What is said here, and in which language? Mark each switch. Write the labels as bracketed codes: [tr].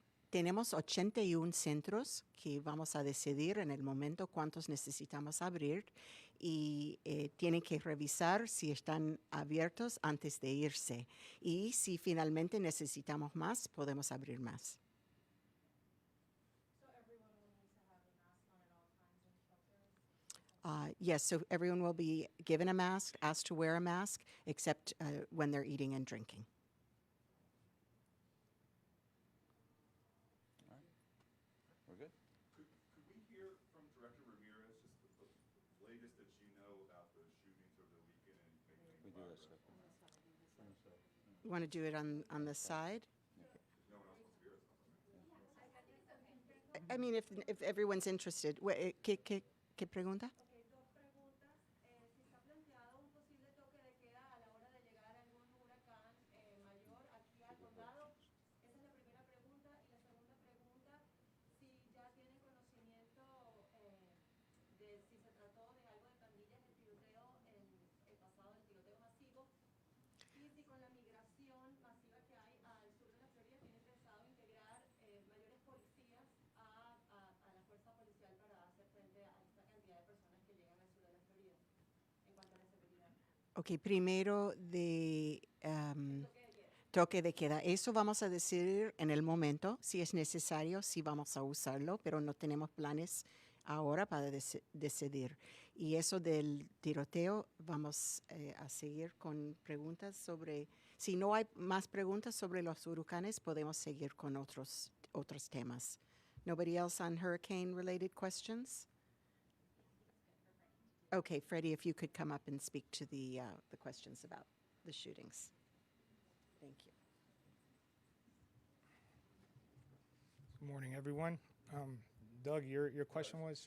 [es] Tenemos 81 centros que vamos a decidir en el momento cuántos necesitamos abrir y tienen que revisar si están abiertos antes de irse. Y si finalmente necesitamos más, podemos abrir más. [en] So everyone will need to have a mask on at all times in shelters? Yes, so everyone will be given a mask, asked to wear a mask, except when they're eating and drinking. We're good? Could we hear from Director Ramirez just the latest that you know about the shootings over the weekend and maybe We do that stuff. You want to do it on the side? no one else wants to hear it? I mean, if everyone's interested. [es] ¿Qué pregunta? Ok, dos preguntas. Si está planteado un posible toque de queda a la hora de llegar a algún huracán mayor aquí al condado. Esa es la primera pregunta. Y la segunda pregunta, si ya tienen conocimiento de si se trató de algo de pandillas, el tiroteo en el pasado, el tiroteo masivo. Y si con la migración masiva que hay al sur de la Florida tienen pensado integrar mayores policías a la fuerza policial para hacer frente a esta cantidad de personas que llegan al sur de la Florida en cuanto a la seguridad. Ok, primero de Toque de queda. toque de queda. Eso vamos a decidir en el momento. Si es necesario, sí vamos a usarlo, pero no tenemos planes ahora para decidir. Y eso del tiroteo, vamos a seguir con preguntas sobre... Si no hay más preguntas sobre los huracanes, podemos seguir con otros temas. [en] Nobody else on hurricane-related questions? Okay, Freddie, if you could come up and speak to the questions about the shootings. Thank you. Good morning, everyone. Doug, your question was?